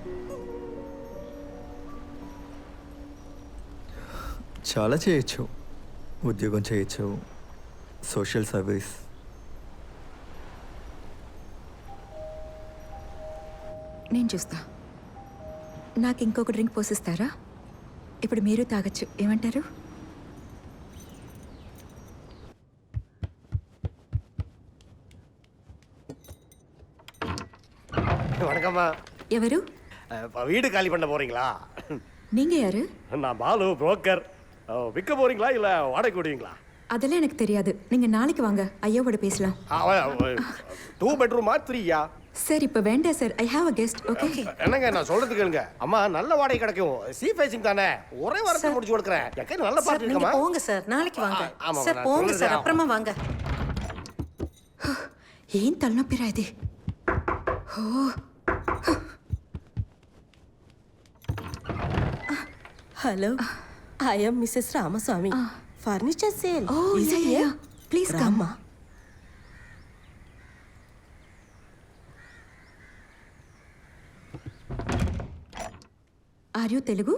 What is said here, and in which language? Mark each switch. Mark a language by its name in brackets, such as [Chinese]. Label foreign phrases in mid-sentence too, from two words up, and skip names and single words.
[Telugu] చాలా చేయొచ్చు. ఉద్యోగం చేయొచ్చు, [English] social service. [Telugu] నేను చూస్తా. నాకు ఇంకొక డ్రింక్ పోసిస్తారా? ఇప్పుడు మీరు తాగొచ్చు. ఏమంటారు? [Tamil] வணக்கம்மா. [Telugu] ఎవరు? [Tamil] வீடு காலி பண்ண போறீங்களா? நீங்க யாரு? நான் பாலு, புரோக்கர். விற்க போறீங்களா இல்ல வாடகை விடுவீங்களா? அதெல்லாம் எனக்கு தெரியாது. நீங்க நாளைக்கு வாங்க, ஐயாவோட பேசலாம். 2 பெட்ரூமா 3யா? சார் இப்போ வேண்டாம் சார். [English] I have a guest. [Tamil] ஓகே. என்னங்க நான் சொல்றது கேளுங்க. அம்மா நல்ல வாடகை கிடைக்கும். [English] sea facing [Tamil] தானே. ஒரே வாரத்துல முடிச்சு கொடுக்கறேன். எங்க நல்ல பார்ட்டி நீங்க இருக்குமா? போங்க சார், நாளைக்கு வாங்க. ஆமா, சார் நான் போங்க சொல்றேன். சார், அப்புறமா வாங்க. [Telugu] ఏం తలనొప్పిరా ఇది? ఓ [English] Hello, I'm Mrs Ramaswamy. furniture sale. Oh ya please come. Are you Telugu?